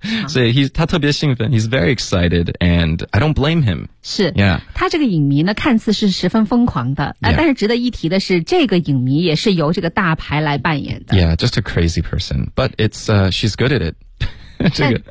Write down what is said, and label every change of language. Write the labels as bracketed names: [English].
[Chinese] 所以他特别兴奋， [English] he's very excited and I don't blame him。 [Chinese] 是，他这个影迷呢看似是十分疯狂的，但是值得一提的是这个影迷也是由这个大牌来扮演的。 [English] Yeah, just a crazy person, but it's, she's good at it。